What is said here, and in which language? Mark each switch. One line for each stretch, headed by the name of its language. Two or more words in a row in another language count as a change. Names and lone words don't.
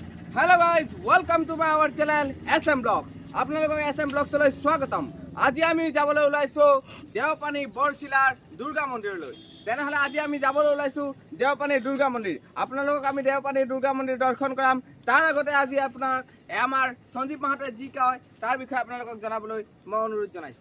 English: Hello guys welcome to my our channel SM Blogs
Assamese: আপোনালোকক এসএম ব্লগছলৈ স্বাগতম। আজি আমি যাবলৈ ওলাইছো দেওপানী বৰশিলাৰ দুৰ্গা মন্দিৰলৈ। তেনেহলে আজি আমি যাবলৈ ওলাইছো দেওপানী দুৰ্গা মন্দিৰ। আপোনালোকক আমি দেওপানী দুৰ্গা মন্দিৰ দৰ্শন কৰাম। তাৰ আগতে আজি আপোনাক আমাৰ সঞ্জীৱ মাহাতোৱে যি কয় তাৰ বিষয়ে আপোনালোকক জনাবলৈ মই অনুৰোধ জনাইছো।